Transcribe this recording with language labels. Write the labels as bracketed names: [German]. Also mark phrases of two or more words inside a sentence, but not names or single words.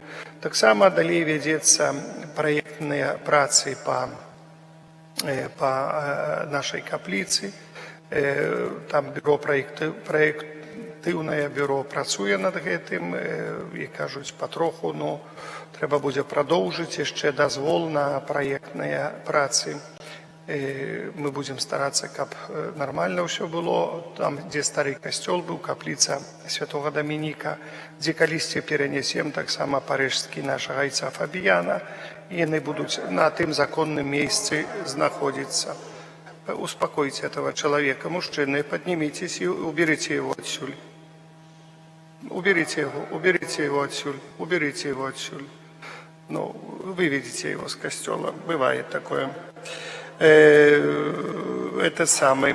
[Belarusian] Таксама далей вядзецца праектныя працы па нашай капліцы. Там праектыўнае бюро працуе над гэтым і кажуць патроху, но трэба будзе прадоўжыць яшчэ дазвол на праектныя працы. [Russian] Мы будем стараться, каб нормально все было. [Belarusian] Там, где стары касцёл быў, капліца святого Дамініка, дзе калісьці перанясем таксама парыжскі нашага айца Фабіяна, і яны будуць на тым законным месцы знаходзіцца. [Russian] Успокойте этого человека, мужчины, поднимитесь и уберите его отсюль. Уберите его отсюль, уберите его отсюль. Ну, выведите его с костела, бывает такое. Это самое.